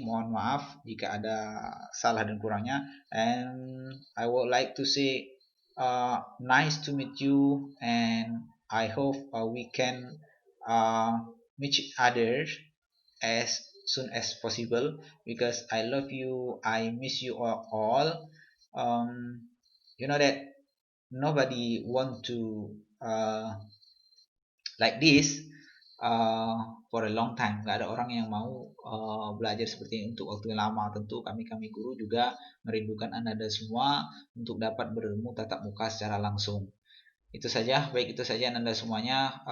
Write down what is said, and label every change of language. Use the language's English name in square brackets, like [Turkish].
[Indonesian] Mohon maaf jika ada salah dan kurangnya. [English] And I would like to say nice to meet you, and I hope we can meet each other as soon as possible, because I love you, I miss you all. You know that nobody want to like this for a long time. [Indonesian] Gak ada orang yang mau belajar seperti ini untuk waktu yang lama. Tentu kami guru juga merindukan Ananda semua untuk dapat bertemu tatap muka secara langsung. Itu saja, baik itu saja Ananda semuanya.